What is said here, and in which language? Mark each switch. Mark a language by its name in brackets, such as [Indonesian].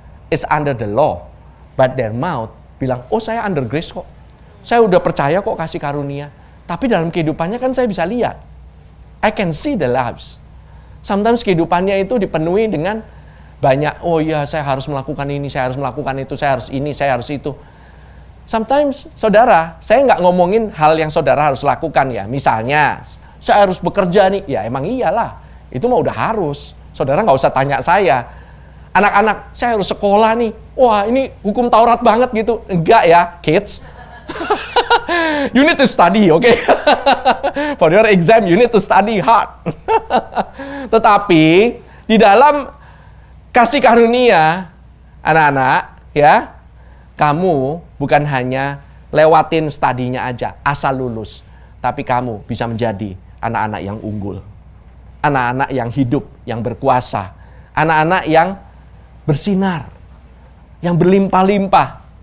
[English] is under the law, but their mouth [Indonesian] bilang, oh saya [English] under grace [Indonesian] kok. Saya udah percaya kok kasih karunia. Tapi dalam kehidupannya kan saya bisa lihat. [English] I can see the lives. Sometimes [Indonesian] kehidupannya itu dipenuhi dengan banyak, oh iya saya harus melakukan ini, saya harus melakukan itu, saya harus ini, saya harus itu. [English] Sometimes, [Indonesian] saudara, saya nggak ngomongin hal yang saudara harus lakukan ya. Misalnya, saya harus bekerja nih. Ya emang iyalah, itu mah udah harus. Saudara nggak usah tanya saya. Anak-anak, saya harus sekolah nih. Wah ini hukum Taurat banget gitu. Enggak ya, [English] kids. You need to study, okay? For your exam, you need to study hard. [Indonesian] Tetapi di dalam kasih karunia, anak-anak, ya, kamu bukan hanya lewatin studinya aja, asal lulus, tapi kamu bisa menjadi anak-anak yang unggul, anak-anak yang hidup, yang berkuasa, anak-anak yang bersinar, yang berlimpah-limpah.